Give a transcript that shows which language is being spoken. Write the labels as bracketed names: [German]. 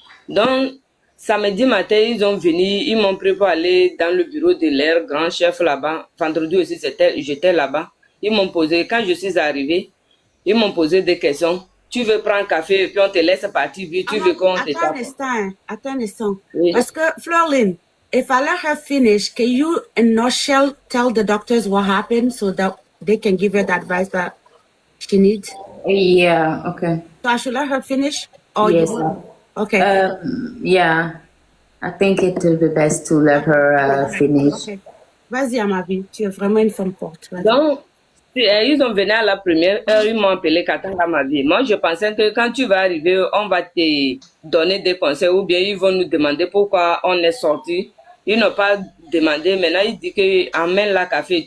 [French] Donc, samedi matin, ils ont venu, ils m'ont pris pour aller dans le bureau de leur grand chef là-bas. Vendredi aussi, j'étais là-bas. Ils m'ont posé, quand je suis arrivée, ils m'ont posé des questions. Tu veux prendre un café et puis on te laisse partir, puis tu veux qu'on te tape. Attends un instant. Oui. Parce que, [English] Florlyn, if I let her finish, can you, in nutshell, tell the doctors what happened so that they can give her the advice that she needs? Yeah, okay. So I should let her finish? Or Yes. Okay. Yeah, I think it will be best to let her finish. Okay. [French] Vas-y, Amavi, tu es vraiment une femme forte. Vas-y. Donc, ils ont venu à la première heure, ils m'ont appelé Katanga ma vie. Moi, je pensais que quand tu vas arriver, on va te donner des conseils ou bien ils vont nous demander pourquoi on est sorti. Ils n'ont pas demandé. Maintenant, ils disent que amène la café.